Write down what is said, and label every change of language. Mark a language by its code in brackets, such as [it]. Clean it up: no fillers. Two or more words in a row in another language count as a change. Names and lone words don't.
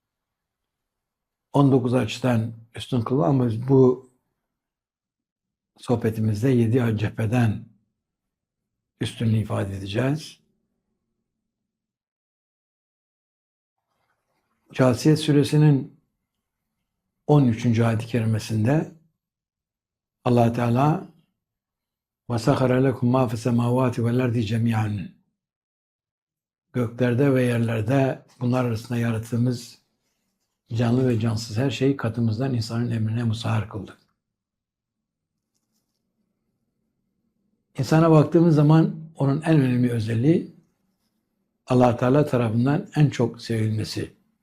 [tr] 19 açıdan üstün kıldı ama bu sohbetimizde 7 cepheden üstünlüğü ifade edeceğiz. Câsiyet suresinin 13. ayet-i kerimesinde Allah Teala [ar] وَسَخَرَ لَكُمْ مَا فِي السَّمَاوَاتِ وَالْاَرْضِ جَمِيعًا [tr] Göklerde ve yerlerde bunlar arasında yarattığımız canlı ve cansız her şeyi katımızdan insanın emrine musahhar kıldık. İnsana baktığımız zaman onun en önemli özelliği Allah Teala tarafından en çok sevilmesi.